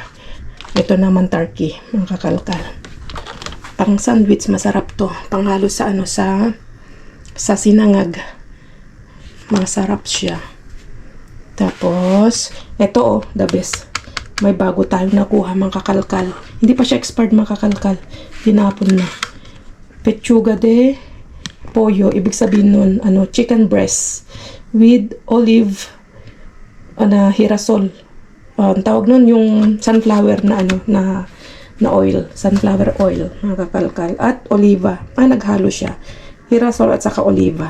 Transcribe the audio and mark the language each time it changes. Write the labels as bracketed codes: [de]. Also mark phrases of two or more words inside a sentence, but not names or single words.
[tl] Ito naman turkey, mga kakalkal. Pang sandwich, masarap to. Panghalo sa sa sinangag. Masarap siya. Tapos, ito oh, the best. May bago tayong nakuha, mga kakalkal. Hindi pa siya expired, mga kakalkal. Tinapon na. [es] Pechuga de pollo, [tl] ibig sabihin nun, [en] chicken breast with olive, [tl] hirasol. Ang tawag nun yung sunflower na oil, [en] sunflower oil, [tl] mga kakalkal. At oliva, naghalo siya. Hirasol at saka oliva.